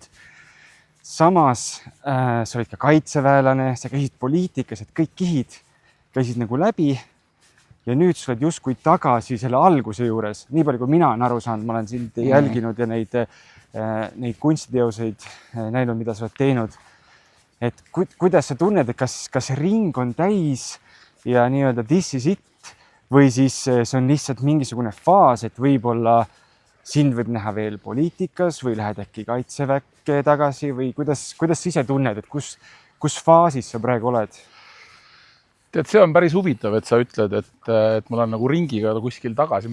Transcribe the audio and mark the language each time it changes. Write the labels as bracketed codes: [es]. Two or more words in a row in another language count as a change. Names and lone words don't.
[et] Samas sa olid ka kaitseväelane, sa käisid poliitikas, et kõik kihid käisid nagu läbi ja nüüd sa oled justkui tagasi selle alguse juures. Nii palju, kui mina olen aru saanud, ma olen sind jälginud ja neid kunstiteoseid näinud, mida sa oled teinud. Et kuidas sa tunned, et kas ring on täis ja nii-öelda [en] this is it [et] või siis see on lihtsalt mingisugune faas, et võib-olla sind võib näha veel poliitikas või lähed äkki kaitseväkke tagasi või kuidas sa ise tunned, et kus faasis sa praegu oled? Tead, see on päris huvitav, et sa ütled, et ma olen nagu ringiga kuskil tagasi.